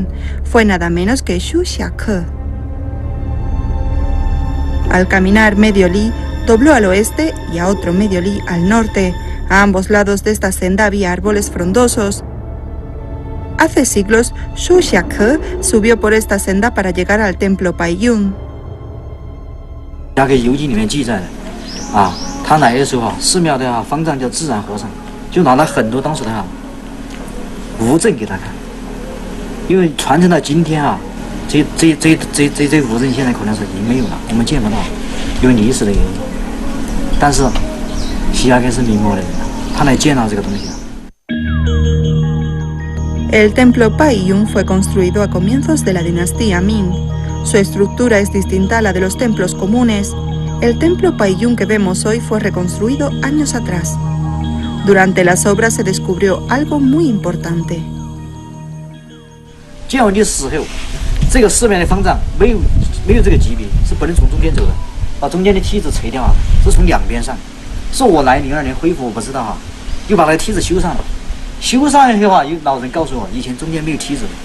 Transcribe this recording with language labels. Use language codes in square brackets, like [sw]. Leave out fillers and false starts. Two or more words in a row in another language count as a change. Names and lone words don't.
[es] Fue nada menos que Xu Xiake. Al caminar medio li, dobló al oeste y a otro medio li al norte. A ambos lados de esta senda había árboles frondosos. Hace siglos, Xu Xiake subió por esta senda para llegar al templo Baiyun. [zh] 他来的时候寺庙的方丈叫自然和尚，就拿了很多当时的物证给他看，因为传承到今天这物证现在可能是已经没有了，我们见不到，因为历史的原因。但是西亚克是明末的人，他来见到这个东西。 [es] El templo Baiyun fue construido a comienzos de la dinastía Ming. Su estructura es distinta a la de los templos comunes. El templo Baiyun que vemos hoy fue reconstruido años atrás. Durante las obras se descubrió algo muy importante. [zh] 建文的时候，这个寺庙的方丈没有这个级别，是不能从中间走的，把中间的梯子拆掉是从两边上。是我来02年恢复，我不知道又把那个梯子修上了。修上来的话，有老人告诉我，以前中间没有梯子的。